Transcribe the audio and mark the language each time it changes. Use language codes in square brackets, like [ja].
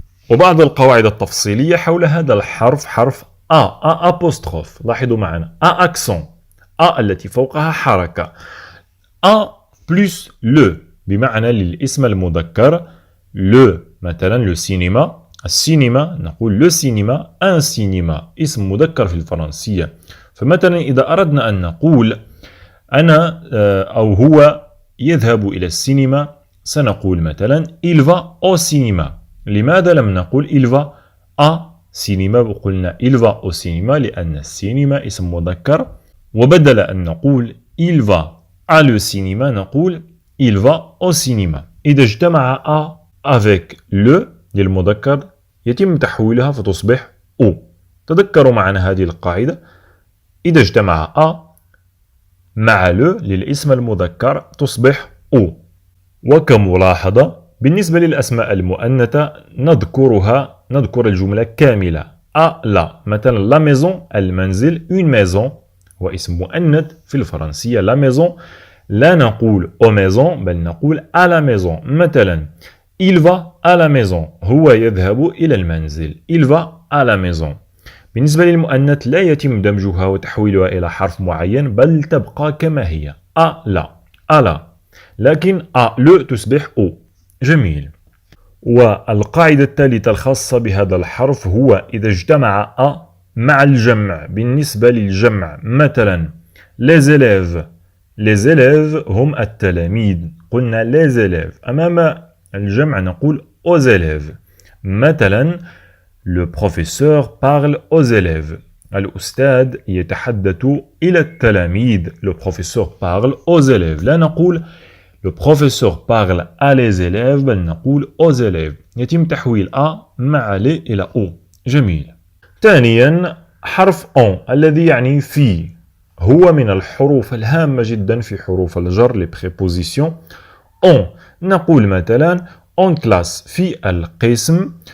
[ar] وبعض القواعد التفصيلية حول هذا الحرف. حرف A apostrophe. لاحظوا معنا A accent. A التي فوقها حركة. A plus le بمعنى للاسم المذكر. [fr] le مثلا le cinéma. [ar] السينما نقول [fr] le cinéma. [ar] un cinéma اسم مذكر في الفرنسية. فمثلا إذا أردنا أن نقول أنا أو هو يذهب إلى السينما سنقول مثلا [fr] il va au cinéma. [ar] لماذا لم نقول [fr] il va à cinéma [ar] وقلنا [fr] il va au cinéma [ar] لأن السينما اسم مذكر. وبدل أن نقول [fr] il va à le cinéma نقول il va au cinéma. [ar] إذا اجتمع a avec le للمذكر يتم تحويلها فتصبح o. تذكروا معنا هذه القاعدة. إذا اجتمع a مع le للاسم المذكر تصبح o. وكملاحظة بالنسبة للأسماء المؤنثة نذكر الجملة كاملة. [fr] à la مثلا la maison المنزل. [ar] une maison هو اسم مؤنث في الفرنسية [fr] la maison. [ar] لا نقول [fr] au maison [ar] بل نقول [fr] à la maison. مثلا il va à la maison. [ar] هو يذهب إلى المنزل. [fr] il va à la maison. [ar] بالنسبة للمؤنث لا يتم دمجها وتحويلها إلى حرف معين بل تبقى كما هي à la. [fr] à la. [ar] لكن à le تصبح o. جميل. والقاعدة الثالثة الخاصة بهذا الحرف هو إذا اجتمع a مع الجمع. بالنسبة للجمع مثلا [fr] les élèves. les élèves [ar] هم التلاميذ. [fr] قلنا les élèves. [ar] أمام الجمع نقول [fr] aux élèves. مثلا le professeur parle aux élèves. [ar] الأستاذ يتحدث إلى التلاميذ. [fr] Le professeur parle aux élèves. [ar] لا نقول [fr] le professeur parle à les élèves [ar] بل نقول [fr] aux élèves. [ar] يتم تحويل A مع ل إلى O. جميل. ثانيا حرف on الذي يعني في. هو من الحروف الهامة جدا في حروف الجر les prépositions. on نقول مثلا [fr] en classe [ar] في القسم.